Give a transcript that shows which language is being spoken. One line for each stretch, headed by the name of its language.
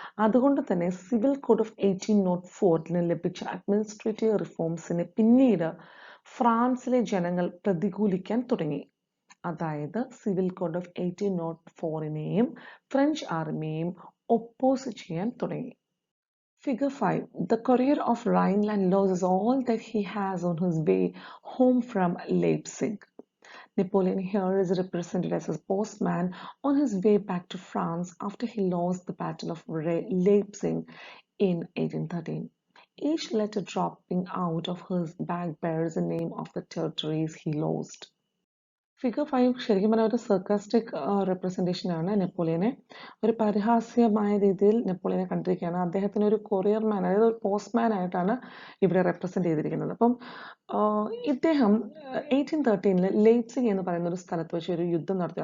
Malayalam: അതുകൊണ്ട് തന്നെ civil code of 1804 ലഭിച്ച അഡ്മിനിസ്ട്രേറ്റീവ് റിഫോംസിനെ പിന്നീട് ഫ്രാൻസിലെ ജനങ്ങൾ പ്രതികൂലിക്കാൻ തുടങ്ങി. അതായത് civil code of 1804നെയും French ആർമിയെയും oppose ചെയ്യാൻ തുടങ്ങി.
English: Figure 5. The courier of Rhineland loses all that he has on his way home from Leipzig. Napoleon here is represented as a postman on his way back to France after he lost the Battle of Leipzig in 1813. Each letter dropping out of his bag bears the name of the territories he lost.
Malayalam: Figure 5 ശരിക്കും പറഞ്ഞാൽ ഒരു
English: sarcastic representation
Malayalam: ആണ് നെപ്പോളിയനെ. ഒരു പരിഹാസ്യമായ രീതിയിൽ നെപ്പോളിയനെ കണ്ടിരിക്കുകയാണ്. അദ്ദേഹത്തിന് ഒരു കൊറിയർമാൻ, അതായത് ഒരു പോസ്റ്റ്മാൻ ആയിട്ടാണ് ഇവിടെ റെപ്രസെന്റ് ചെയ്തിരിക്കുന്നത്. അപ്പം ഇദ്ദേഹം 1813 ലെയ്പ്സിഗ് എന്ന് പറയുന്ന ഒരു സ്ഥലത്ത് വെച്ച് ഒരു യുദ്ധം നടത്തി.